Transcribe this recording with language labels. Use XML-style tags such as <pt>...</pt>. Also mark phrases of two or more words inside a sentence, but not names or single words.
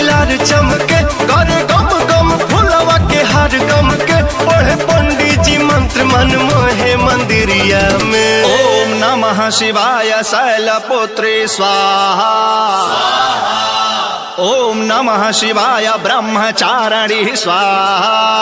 <bho>लीलार चमके करे गम गम फुलवा के हार गम के पढ़े पंडित जी मंत्र मन मोहे मंदिरिया में।</bho> <sa>ओम नमः शिवाय शैलपुत्री स्वाहा। ओम नमः शिवाय ब्रह्मचारिणी स्वाहा।</sa>